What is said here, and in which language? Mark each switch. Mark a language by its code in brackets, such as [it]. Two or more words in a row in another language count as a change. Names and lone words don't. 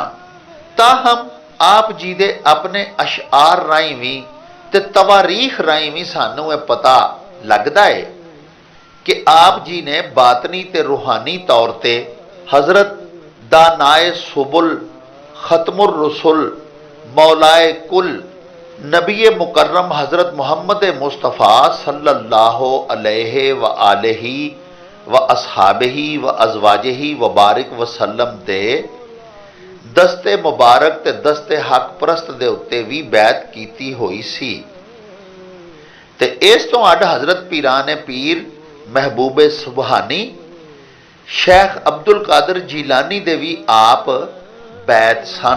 [pa] تاہم آپ جی دے اپنے اشعار راہیں بھی تے تواریخ راہیں بھی سانو یہ پتا لگدا ہے کہ آپ جی نے باطنی تے روحانی طور تے حضرت دانائے سبل ختم الرسل مولائے کل نبی مکرم حضرت محمد مصطفیٰ [ar] صلى الله عليه وعلى آله وأصحابه وأزواجه وبارك وسلم [pa] دے دستِ مبارک تے دستِ حق پرست دے اُتے بھی بیعت کیتی ہوئی سی. تے اس تو اڈ حضرت پیرانِ پیر محبوبِ سبحانی شیخ عبد القادر جیلانی دے بھی آپ بیعت سن.